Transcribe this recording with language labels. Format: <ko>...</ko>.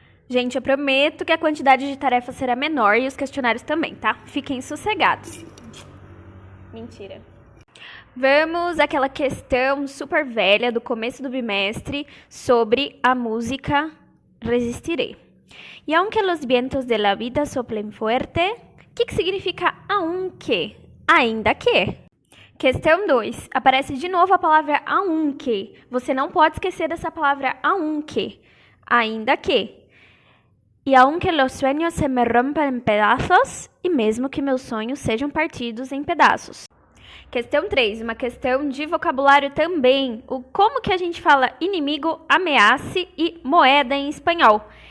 <pt>Gente, eu prometo que a quantidade de tarefas será menor e os questionários também, tá? Fiquem sossegados. Mentira. Vamos àquela questão super velha do começo do bimestre sobre a música Resistiré.</pt> <es>E aunque los vientos de la vida soplen fuerte,</es> <pt>o que significa aunque? Ainda que. Questão 2. Aparece de novo a palavra aunque. Você não pode esquecer dessa palavra aunque. Ainda que.</pt> <es>E aunque los sueños se me rompan en pedazos,</es> <pt>e mesmo que meus sonhos sejam partidos em pedaços. Questão 3, uma questão de vocabulário também. Como que a gente fala inimigo, ameace e moeda em espanhol?</pt>